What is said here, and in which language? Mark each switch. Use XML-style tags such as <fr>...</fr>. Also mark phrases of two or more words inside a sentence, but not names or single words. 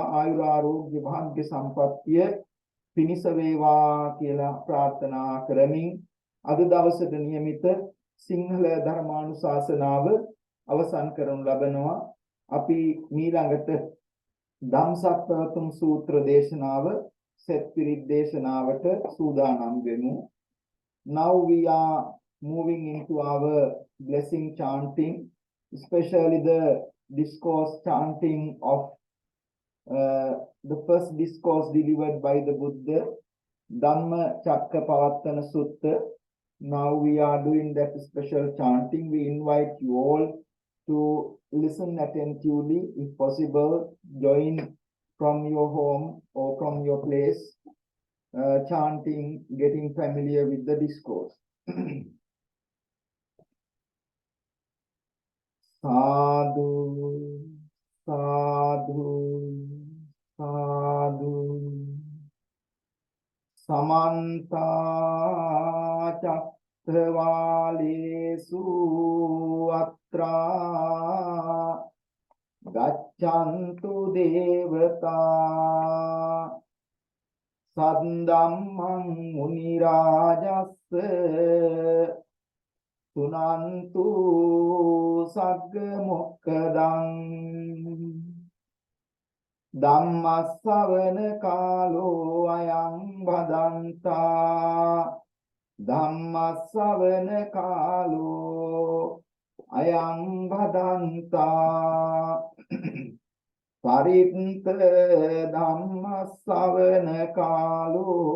<si>ආයුර ආරෝග්‍ය භාග්‍ය සම්පන්නිය පිණිස වේවා කියලා ප්‍රාර්ථනා කරමින් අද දවසට නියමිත සිංහල ධර්මානුශාසනාව අවසන් කරනු ලබනවා. අපි ඊළඟට ධම්සප්පවතුම් සූත්‍ර දේශනාව සෙත් පිරිත් දේශනාවට සූදානම් වෙමු.</si> <en>Now we are moving into our blessing chanting, especially the discourse chanting of the first discourse delivered by the Buddha, Dhamma Chakkapavattana Sutta. Now we are doing that special chanting. We invite you all to listen attentively. If possible, join from your home or from your place, chanting, getting familiar with the discourse.</en> <pi>Sadhu, sadhu, sadhu. Samanta චක්ඛවාලේසු අත්‍රා ගච්ඡන්තු දේවතා සද්දම්මං මුනි රාජස්ස සුනන්තු සග්ග මොක්ඛදං ධම්මස්සවන කාලෝ අයං භදන්තා Dhammasavana kālō Ayan bhadantā Paritta Dhammasavana kālō</pi>